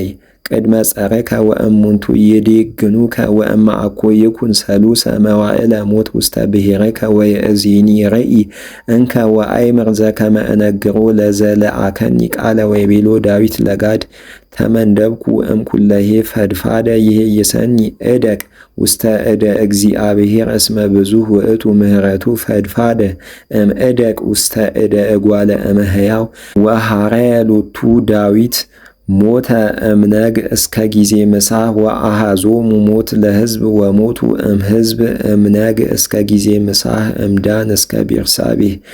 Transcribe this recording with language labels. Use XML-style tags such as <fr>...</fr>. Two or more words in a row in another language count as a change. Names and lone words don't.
<gez>ቅድመ ጸርከ ወእሙንቱ ይዴግኑከ ወእመ አኮ ይኩን 3 መዋዕለ ሞት ውስተ ብሔርከ ወየእዜኒ ርኢ እንከ ወአይምር ዘከመ እነግሮ ለዘለአከኒ ቃለ ወይቤሎ ዳዊት ለጋድ ተመንደብኩ እምኩለሄ ፈድፋደ ይሄይሰኒ እደቅ ውስተ እደ እግዚአብሔር እስመ ብዙኅ ውእቱ ምህረቱ ፈድፋደ እምእደቅ ውስተ እደ እጓለ እመሕያው ወሐረየ ሎቱ ዳዊት ሞተ እምነግ እስከ ጊዜ ምሳህ ወአሃዞሙ ሞት ለሕዝብ ወሞቱ እምሕዝብ እምነግ እስከ ጊዜ ምሳህ እምዳን እስከ ቤርሳቤህ</gez>